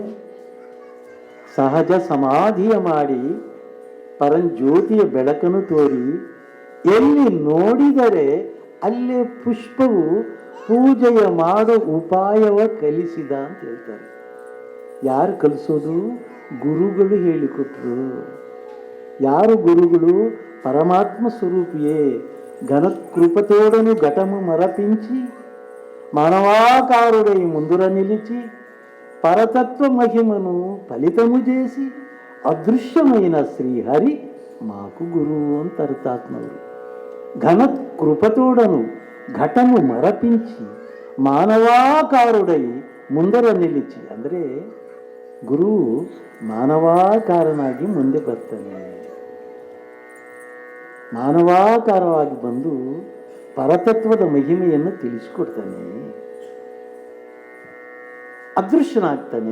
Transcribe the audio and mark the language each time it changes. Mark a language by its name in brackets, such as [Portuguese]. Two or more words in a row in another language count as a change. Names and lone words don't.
[Kannada] ಸಹಜ ಸಮಾಧಿಯ ಮಾಡಿ ಪರಂಜ್ಯೋತಿಯ ಬೆಳಕನ್ನು ತೋರಿ, ಎಲ್ಲಿ ನೋಡಿದರೆ ಅಲ್ಲೇ ಪುಷ್ಪವು ಪೂಜೆಯ ಮಾಡೋ ಉಪಾಯವ ಕಲಿಸಿದ ಅಂತ ಹೇಳ್ತಾರೆ. ಯಾರು ಕಲಿಸೋದು? ಗುರುಗಳು ಹೇಳಿಕೊಟ್ರು. ಯಾರು ಗುರುಗಳು? ಪರಮಾತ್ಮ ಸ್ವರೂಪಿಯೇ. [Telugu] ఘనకృపతోడను ఘటము మరపించి మానవాకారుడై ముందుర నిలిచి పరతత్వ మహిమను ఫలితము చేసి అదృశ్యమైన శ్రీహరి మాకు గురువు అంటారు తాత్మవులు. ఘన కృపతోడను ఘటము మరపించి మానవాకారుడై ముందర [Kannada] ನಿಲ್ಲಿಸಿ, ಅಂದರೆ ಗುರುವು ಮಾನವಾಕಾರನಾಗಿ ಮುಂದೆ ಬರ್ತಾನೆ. ಮಾನವಾಕಾರವಾಗಿ ಬಂದು ಪರತತ್ವದ ಮಹಿಮೆಯನ್ನು ತಿಳಿಸಿಕೊಡ್ತಾನೆ, ಅದೃಶ್ಯನಾಗ್ತಾನೆ.